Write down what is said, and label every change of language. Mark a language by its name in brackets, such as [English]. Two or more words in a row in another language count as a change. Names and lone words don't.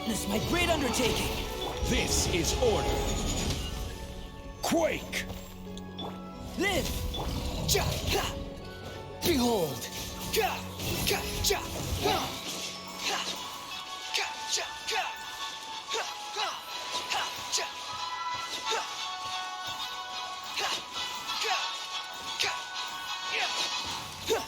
[English] my great undertaking. This is order. Quake! Live! Ja, ha! Behold! Ka, ka, ja, ha! Ha! Ka, ja, ka! Ha, ha! Ha, ja! Ha! Ha! Ka, ka! Yeah! Ha!